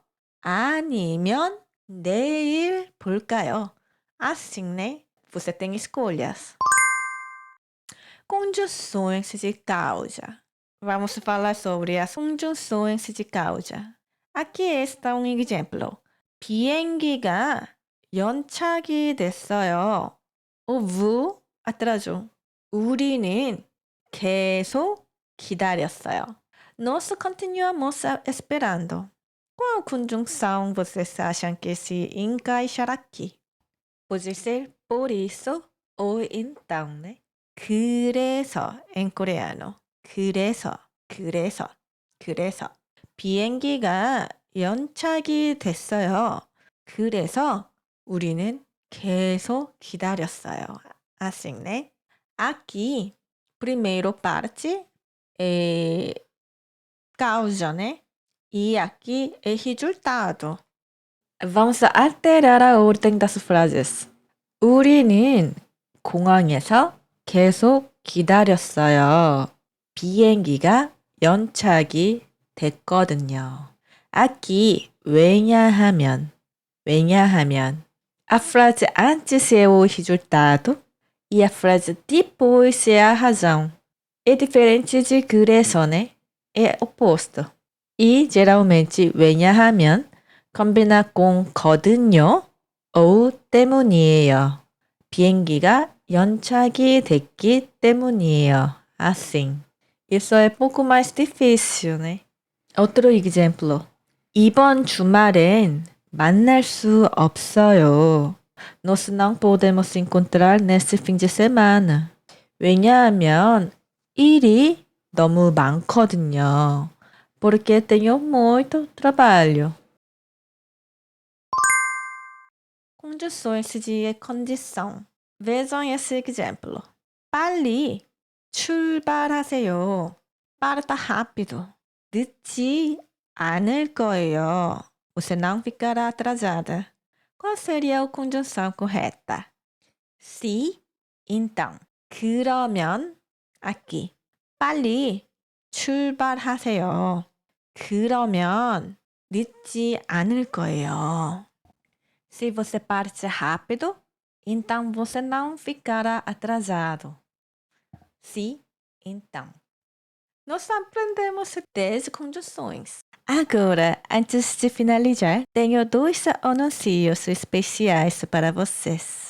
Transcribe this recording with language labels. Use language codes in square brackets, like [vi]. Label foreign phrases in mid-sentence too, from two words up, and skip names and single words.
[ko] 아니면 내일 볼까요? [pt] Assim, né? Você tem escolhas. Conjunções de causa. Vamos falar sobre as conjunções de causa. Aqui está um exemplo. [ko] 비행기가 연착이 됐어요. [pt] Houve atraso. [ko] 우리는 계속 기다렸어요. [pt] Nós continuamos esperando. Qual conjunção vocês acham que se encaixar aqui? Pode ser por isso ou então, né? 그래서, em coreano. 그래서. [ko] 비행기가 연착이 됐어요. 그래서 우리는 계속 기다렸어요. [pt] Assim, né? Aqui, primeiro parte é causa, né? E aqui é resultado. Vamos alterar a ordem das frases. [ko] 우리는 공항에서 계속 기다렸어요. 비행기가 연착이 됐거든요. [pt] Aqui, 왜냐하면. A frase antes é o resultado e a frase depois é a razão. É diferente de 그래서, né? É oposto. E, geralmente, 왜냐하면 combina com 거든요 ou 때문이에요. [ko] 비행기가 연착이 됐기 때문이에요. [pt] Assim. Isso é pouco mais difícil, né? Outro exemplo. [ko] 이번 주말엔 만날 수 없어요. [pt] Nós não podemos encontrar nesse fim de semana. [ko] 왜냐하면 일이 너무 많거든요. [pt] Porque tenho muito trabalho. Condições de condição. Vejam esse exemplo. [ko] 빨리 출발하세요. 빠르다 rápido. 늦지 않을 거예요. [pt] Você não ficará atrasada. Qual seria a conjunção correta? Se, então. 그러면, aqui. [ko] 빨리 출발하세요. 그러면 늦지 않을 거예요. [pt] Se você parte rápido, então você não ficará atrasado. Se, então. Nós aprendemos 10 conjunções. Agora, antes de finalizar, tenho 2 anúncios especiais para vocês.